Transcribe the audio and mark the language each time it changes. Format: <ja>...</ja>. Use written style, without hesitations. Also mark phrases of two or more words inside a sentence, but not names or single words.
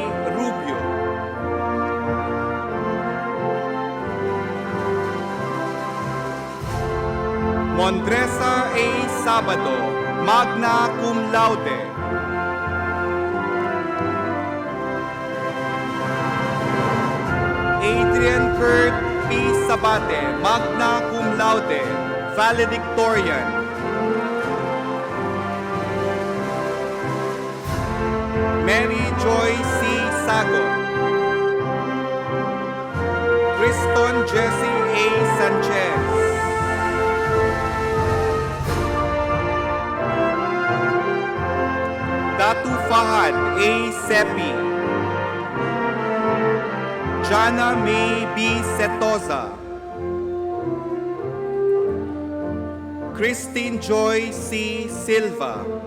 <en>Rubio, Mondresa A. Sabado,</en> <la>magna cum laude.</la> <en>Adrian Kurt P.</en> <la>Sabate, magna cum laude,</la> <en>valedictorian. Mary Joy C. Sagot. Criston Jesse A. Sanchez. Datu Fahad A. Sepi. Jana May B. Setosa. Christine Joy C. Silva.</en>